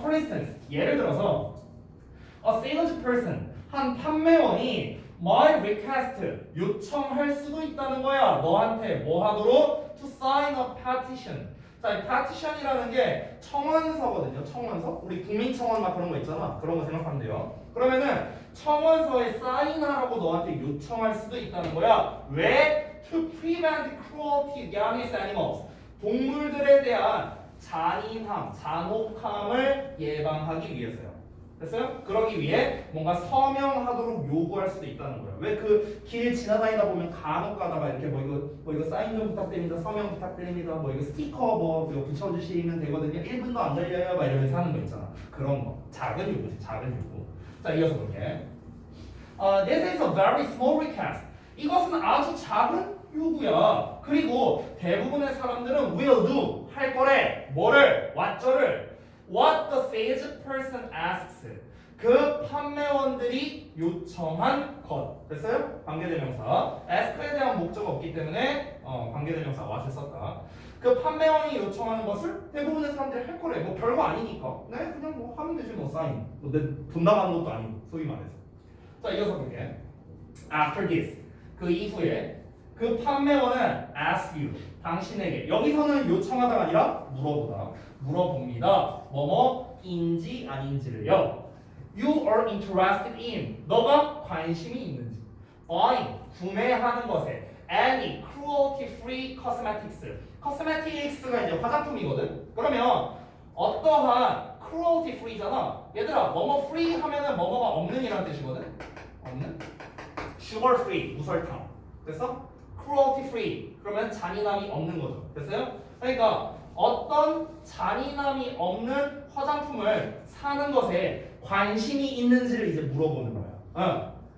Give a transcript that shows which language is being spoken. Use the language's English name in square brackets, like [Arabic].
[English] For instance, [Korean] 예를 들어서 [English] a salesperson, [Korean] 한 판매원이 [English] might request, [Korean] 요청할 수도 있다는 거야. 너한테 뭐 하도록? [English] To sign a petition, [Korean] 자, 이 파티션이라는 게 청원서거든요. 청원서. 우리 국민청원 막 그런 거 있잖아. 그런 거 생각하면 돼요. 그러면은 청원서에 사인하라고 너한테 요청할 수도 있다는 거야. 왜? [English] To prevent cruelty against animals. [Korean] 동물들에 대한 잔인함, 잔혹함을 예방하기 위해서요. 됐어요? 그러기 위해 뭔가 서명하도록 요구할 수도 있다는 거예요. 왜 그 길 지나다니다 보면 간혹 가다가 이렇게 뭐 이거 사인 좀 부탁드립니다. 서명 부탁드립니다. 뭐 이거 스티커 뭐 이거 붙여주시면 되거든요. 1분도 안 걸려요. 막 이러면서 하는 거 있잖아. 그런 거. 작은 요구지. 작은 요구. 자, 이어서 볼게. [English] This is a very small request. [Korean] 이것은 아주 작은 요구야. 그리고 대부분의 사람들은 [English] will do. [Korean] 할 거래. 뭐를? what를. [English] What the salesperson asks. [Korean] 그 판매원들이 요청한 것. 됐어요? 관계대명사. ask에 대한 목적가 없기 때문에 관계대명사 what을 썼다. 그 판매원이 요청하는 것을 대부분의 사람들이 할 거래. 뭐 별거 아니니까. 네, 그냥 뭐 하면 되지 뭐 사인. 뭐 내 돈 나가는 것도 아니고 소위 말해서. 자, 이어서 볼게. [English] After this. [Korean] 그 이후에 그 판매원은 [English] ask you. [Korean] 당신에게. 여기서는 요청하다가 아니라 물어보다. 물어봅니다. 뭐뭐인지 아닌지를요. [English] You are interested in. [Korean] 너가 관심이 있는지. [English] buying. [Korean] 구매하는 것에. [English] any cruelty-free cosmetics. [Korean] cosmetics가 이제 화장품이거든. 그러면 어떠한 cruelty-free잖아. 얘들아, 뭐뭐 free 하면은 뭐뭐가 없는 이란 뜻이거든. 없는. sugar-free. 무설탕. 됐어? cruelty-free. 그러면 잔인함이 없는 거죠. 됐어요? 그러니까 어떤 잔인함이 없는 화장품을 사는 것에 관심이 있는지를 이제 물어보는 거야.